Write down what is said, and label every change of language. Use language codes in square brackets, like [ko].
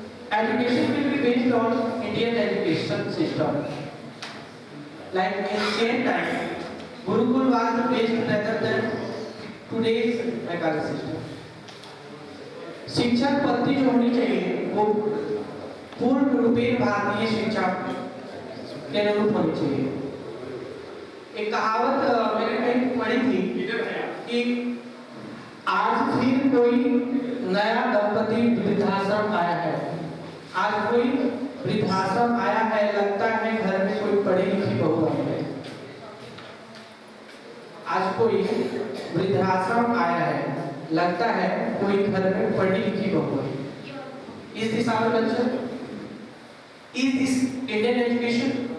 [en] Education will be based on Indian education system. Like in ancient time, Gurukul was based rather than today's academic system. [hi] शिक्षा पद्धति जो होनी चाहिए वो पूर्ण रूपेण भारतीय शिक्षा के अनुरूप होनी चाहिए। एक कहावत मैंने कहीं पढ़ी थी कि आज फिर कोई नया दंपति वृद्धाश्रम आया है, आज कोई वृद्धाश्रम आया है, लगता है घर में कोई पढ़ी लिखी बहू आई है। आज कोई वृद्धाश्रम आया है, लगता है कोई घर में पढ़ी लिखी बहू है। [en] Is this our culture? Is this Indian education?